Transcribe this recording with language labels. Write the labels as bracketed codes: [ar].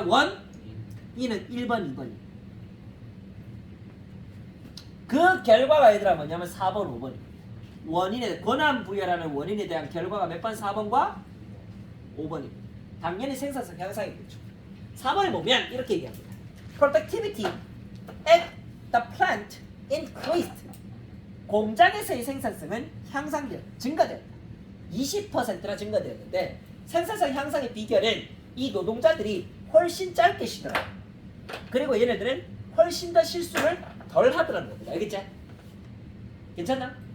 [ko] 원인은 1번, 2번이. 그 결과가 얘들아 뭐냐면 4번, 5번이. 원인에 권한 부여라는 원인에 대한 결과가 몇 번? 4번과 5번입니다. 당연히 생산성 향상이겠죠. 4번에 보면 이렇게 얘기합니다. [en] Productivity at the plant increased. [ko] 공장에서의 생산성은 향상되었다. 증가되었다. 20%나 증가되었는데 생산성 향상의 비결은 이 노동자들이 훨씬 짧게 쉬더라. 그리고 얘네들은 훨씬 더 실수를 덜 하더라는 겁니다. 알겠지? 괜찮나?